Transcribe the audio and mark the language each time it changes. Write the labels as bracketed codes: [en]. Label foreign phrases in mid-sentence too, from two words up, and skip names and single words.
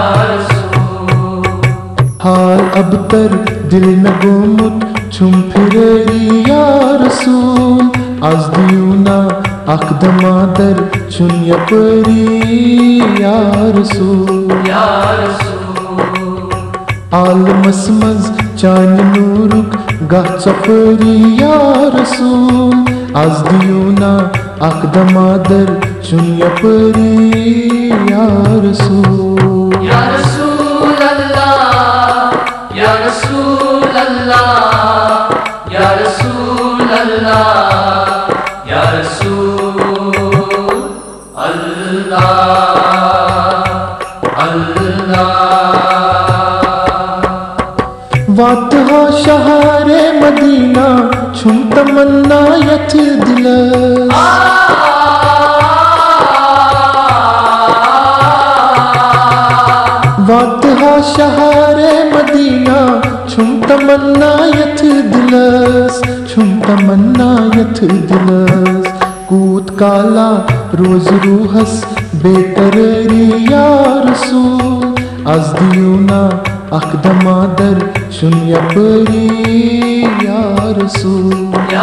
[ks] حال ابتر دل مےٚ گوٚمُت چھُم پھِرٲری [ar] یا رسول [ks] از دیونا اکھ دمادر چھُن یپٲری [ar] یا رسول [ks] عالمس مز چانہ نورک گھ ژپٲری [ar] یا رسول [ks] از دیونا اکھ دمادر چھُن یپٲری [ar] یا رسول یا رسول اللہ یا رسول اللہ یا رسول اللہ یا رسول اللہ اللہ [ks] واتہا شہر مدینہ چھُم تمنا یتھ دلس واتہا شہر مدینہ چھُم تمنا یتھ دلس چھُم تمنا یتھ دلس کوٗت کالا روز روحس بے قرٲری [ar] یا رسول [ks] از دیونا اکھ دمادر چھُن یپٲری [ar] یا رسول